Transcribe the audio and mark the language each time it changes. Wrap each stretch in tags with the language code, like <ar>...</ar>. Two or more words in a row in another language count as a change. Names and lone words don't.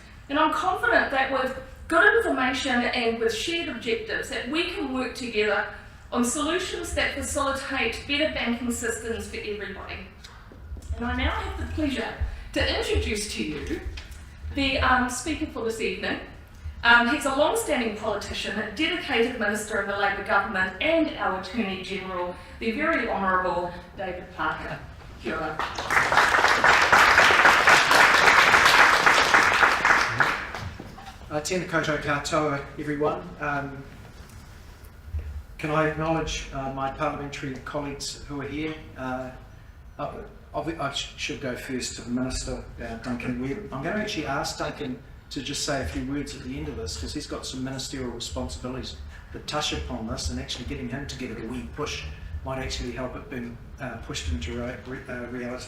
<en>And I'm confident that with good information and with shared objectives that we can work together on solutions that facilitate better banking systems for everybody. And I now have the pleasure to introduce to you the speaker for this evening. He's a long-standing politician, a dedicated minister in the Labour government and our Attorney General, the very Honourable David Parker.</en> <mi>Kia ora. Tēnā koutou katoa,</mi> <en>everyone. Can I acknowledge my parliamentary colleagues who are here? I should go first to the Minister, Duncan Webb. I'm going to actually ask Duncan to just say a few words at the end of this, because he's got some ministerial responsibilities that touch upon this, and actually getting him to give it a wee push might actually help it being pushed into reality.</en>